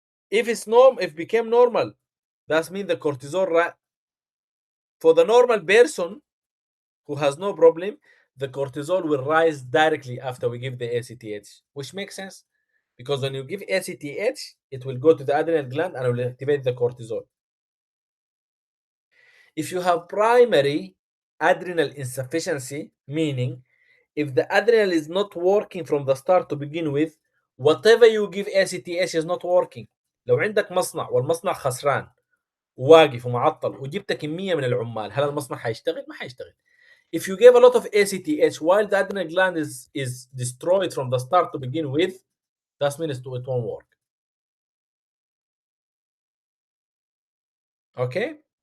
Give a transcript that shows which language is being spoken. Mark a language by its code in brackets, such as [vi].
[en] If it became normal, that means the cortisol for the normal person who has no problem, the cortisol will rise directly after we give the ACTH, which makes sense because when you give ACTH, it will go to the adrenal gland and will activate the cortisol. If you have primary adrenal insufficiency, meaning if the adrenal is not working from the start to begin with, whatever you give ACTH is not working. [ar] لو عندك مصنع والمصنع خسران وواقف ومعطل وجبت كمية من العمال، هل المصنع حيشتغل؟ ما حيشتغل. [en] If you give a lot of ACTH while the adrenal gland is destroyed from the start to begin with, that means it won't work. Okay?